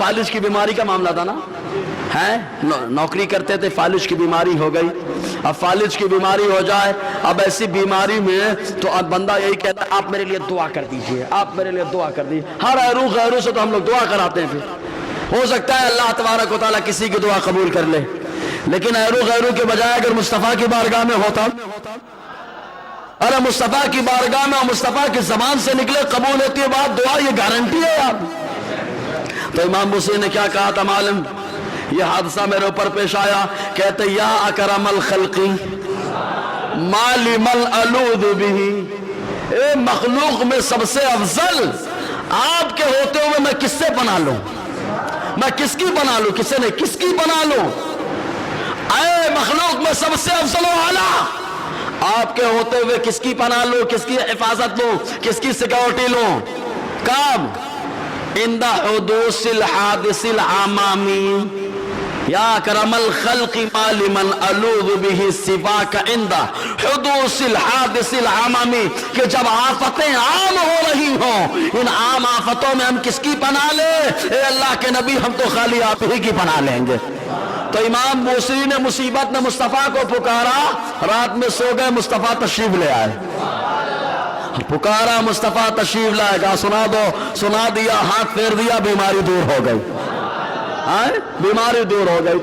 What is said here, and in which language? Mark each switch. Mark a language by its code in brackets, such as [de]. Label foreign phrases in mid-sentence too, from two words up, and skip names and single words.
[hi] फालिज की बीमारी का मामला था ना, है नौकरी करते थे, फालिज की बीमारी हो गई। अब फालिज की बीमारी हो जाए, अब ऐसी बीमारी में तो अब बंदा यही कहता है आप मेरे लिए दुआ कर दीजिए, आप मेरे लिए दुआ कर दीजिए। हर ऐरू गैरू से तो हम लोग दुआ कराते हैं, फिर हो सकता है [ar] الله تبارك وتعالى [hi] किसी की दुआ कबूल कर ले, लेकिन ऐरू गैरू के बजाय अगर मुस्तफ़ा की बारगाह में होता, अरे मुस्तफ़ा की बारगाह में और मुस्तफ़ा की ज़बान से निकले कबूल होती है बात, दुआ, ये गारंटी है यार। तो इमाम बूसरी ने क्या कहा था मालूम? ये हादसा मेरे ऊपर पेश आया, कहते [ar] يا أكرم الخلق ما لي من ألوذ به, [hi] ए मखलूक में सबसे अफजल आपके होते हुए मैं किससे बना लूं, मैं किसकी बना लूं, किसे नहीं किसकी बना लूं? ऐ मखलूक में सबसे अफजल आला आपके होते हुए किसकी बना लूं, किसकी हिफाजत लूं, किसकी सिक्योरिटी लूं? कब? [ar] عند حدوث الحادث العمم يا أكرم الخلق ما لي من ألوذ به سواك عند حدوث الحادث العمم, [hi] कि जब आफतें आम हो रही हों, इन आम आफतों में हम किसकी पनाह ले? ए अल्लाह के नबी, हम तो खाली आप ही की पनाह लेंगे। तो इमाम बूसरी ने मुसीबत में मुस्तफ़ा को पुकारा, रात में सो गए, मुस्तफ़ा तशरीफ ले आए, पुकारा मुस्तफ़ा तशरीफ लाएगा, सुना दो, सुना दिया, हाथ फेर दिया, बीमारी दूर हो गई, बीमारी दूर हो गई।